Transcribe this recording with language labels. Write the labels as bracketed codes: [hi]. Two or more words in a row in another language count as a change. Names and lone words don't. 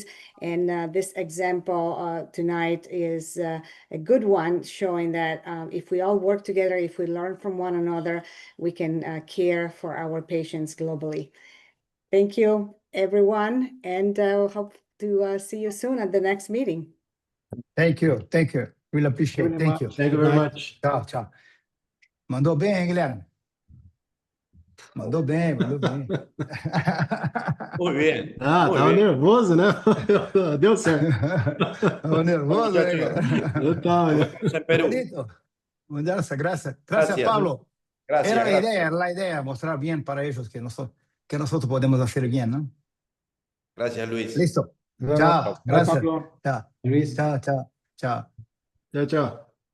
[en] And this example tonight is a good one, showing that if we all work together, if we learn from one another, we can care for our patients globally. Thank you, everyone, and hope to see you soon at the next meeting. Thank you. Thank you. Really appreciate it. Thank you. Thank you very much. [pt] Tchau, tchau. Mandou bem, hein, Guilherme? Mandou bem, mandou bem. [es] Muy bien. Ah, muy [pt] tava [es] bien. [pt] nervoso, né? Deu certo. Estava nervoso, né, [es] Muchachos. [pt] cara? Eu tava, né? [es] Nos vemos en Perú. Bonito. Muchas gracias. Gracias, Gracias. Pablo. Gracias, Era gracias. la idea, mostrar bien para ellos que nosotros podemos hacer bien, ¿no? Gracias, Luis. Listo. [pt] Vai, [es] Chao. [pt] vai, [es] Gracias. [pt] Pablo. [es] Chao. Luis. Chao, chao, chao. [pt] Tchau, tchau.